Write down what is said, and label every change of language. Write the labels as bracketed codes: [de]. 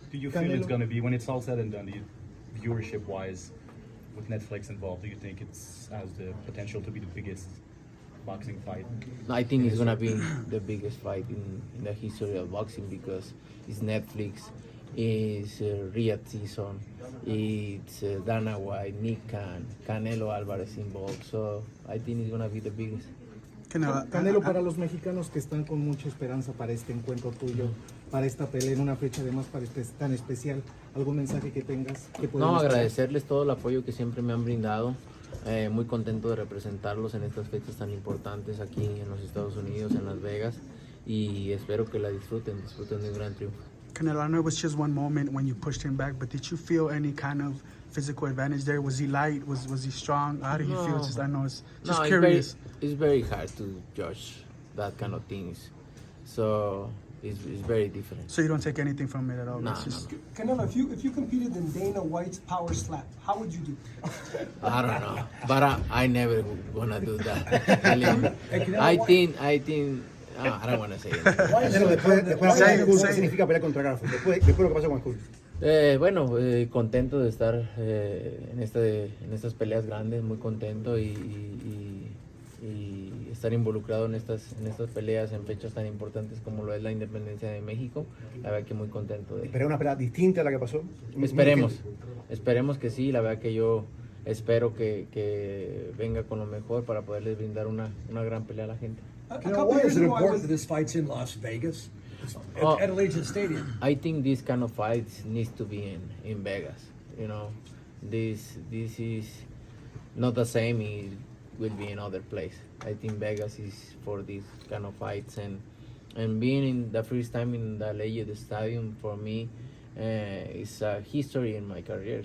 [en] Do you feel it's going to be, when it's all said and done, do you viewership-wise, with Netflix involved, do you think has the potential to be the biggest boxing fight? I think it's gonna be the biggest fight in the history of boxing because it's Netflix, it's Riyadh season, it's Dana White, Nick Khan, Canelo Alvarez involved. So I think it's gonna be the biggest. [es] Canelo, para los mexicanos que están con mucha esperanza para este encuentro tuyo, para esta pelea en una fecha además tan especial, ¿algún mensaje que tengas? Que No, agradecerles todo el apoyo que siempre me han brindado. Muy contento de representarlos en estas fechas tan importantes aquí en los Estados Unidos, en Las Vegas, y espero que la disfruten de un gran triunfo. [en] Canelo, I know it was just one moment when you pushed him back, but did you feel any kind of physical advantage there? Was he light? Was he strong? How did he feel? Just, I know it's just curious. It's very hard to judge that kind of things, so it's very different. So you don't take anything from it at all? No, It's just... no. Canelo, if you competed in Dana White's power slap, how would you do? I don't know, but I never gonna do that. I think. I don't want to say it. [es] Después ¿qué significa pelear contra Crawford? Después lo que pasó con Crawford. Bueno, contento de estar en estas peleas grandes, muy contento y estar involucrado en estas peleas en fechas tan importantes como lo es la independencia de México. La verdad que muy contento de ¿Pero una pelea distinta a la que pasó? Esperemos que sí. La verdad que yo espero que venga con lo mejor para poderles brindar una gran pelea a la gente. [en] Why is it important that this fight's in Las Vegas? At Allegiant Stadium. I think this kind of fights needs to be in Vegas. You know, this is not the same. It will be in other place. I think Vegas is for these kind of fights, and being in the first time in the Allegiant Stadium for me is a history in my career.